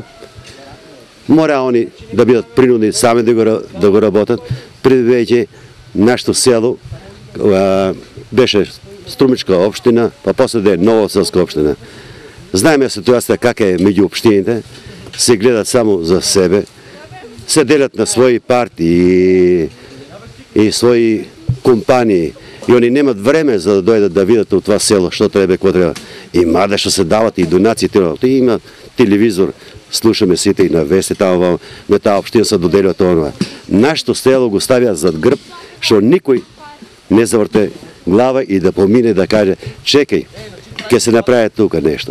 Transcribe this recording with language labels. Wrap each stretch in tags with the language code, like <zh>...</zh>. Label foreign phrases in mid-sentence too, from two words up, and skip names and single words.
<mk>Мора они да бидат принудни сами да го работат, предвидејќи нашето село беше Струмичка општина, па после да е Новоселска општина. Знаеме ситуација кака е меѓу општините, се гледат само за себе, се делят на свои партии и свои компании.</mk> <bg>И они немат време за да дойдат да видят от това село, що треба, какво трябва. И мада ще се дават и донации. И има телевизор, слушаме сите и на вести, там на тази община се доделя това. Нашето село го ставя зад гръб, що никой не завърте глава и да помине да каже, чекай, ке се направи тук нещо.</bg>